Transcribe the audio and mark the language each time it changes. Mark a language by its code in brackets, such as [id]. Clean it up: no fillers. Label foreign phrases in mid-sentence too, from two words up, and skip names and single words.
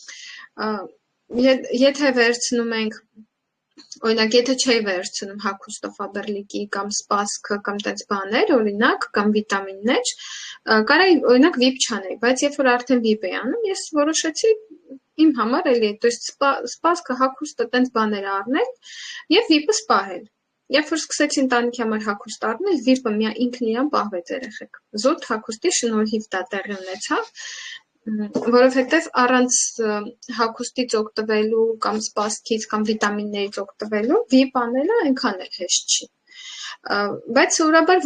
[hy] Եթե վերցնում ենք, օրինակ, եթե չէի վերցնում հագուստը Faberlic-ի կամ Spas-ը կամ տենց բաներ, օրինակ, կամ վիտամիններ, կարայի օրինակ VIP չանեի, բայց երբ որ արդեն VIP էի անում, ես որոշեցի իմ համար էլի, то есть Spas-ը հագուստը տենց բաներ առնել և VIP-ը սպահել։ Երբ որ սկսեցի ընտանիքի համար հագուստ առնել, VIP-ը ինքն իրան պահվեց երեխեք։ Զուտ հագուստի շնորհիվ դա տեղի ունեցավ, որովհետև առանց հագուստից օգտվելու կամ սպասքից կամ վիտամիններից օգտվելու VIP անելը այնքան էլ հեշտ չի։ Բայց սովորաբար